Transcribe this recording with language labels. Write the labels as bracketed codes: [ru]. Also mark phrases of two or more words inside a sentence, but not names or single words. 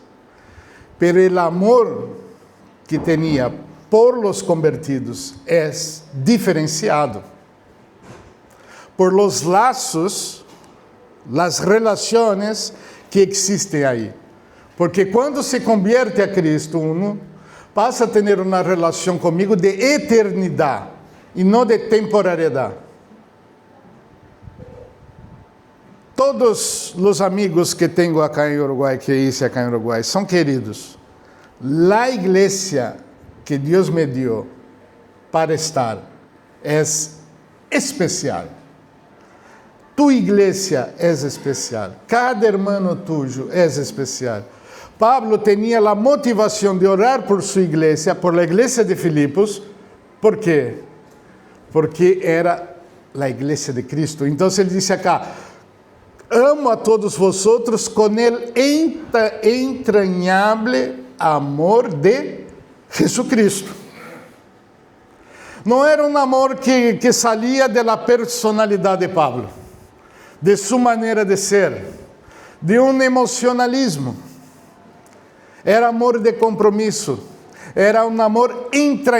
[es] Pero el amor que tenía por los convertidos es diferenciado por los lazos, las relaciones que existen ahí. Porque cuando se convierte a Cristo uno, pasa a tener una relación conmigo de eternidad y no de temporalidad. [pt] Todos os amigos que tenho acá em Uruguai, [es] que hice acá [pt] em Uruguai, são queridos. La igreja que Deus me deu para estar é especial. Tu igreja é especial. [es] Cada hermano tuyo [pt] é especial. Pablo tinha a motivação de orar por sua igreja, por la igreja de Filipos. ¿Por quê? Porque era a igreja de Cristo. Então ele disse acá, [es] amo a todos vosotros con el entrañable amor de Jesucristo. [pt] Não era um amor que salia da personalidade de Pablo, de sua maneira de ser, de um emocionalismo. Era amor de compromisso, era um amor entrañable.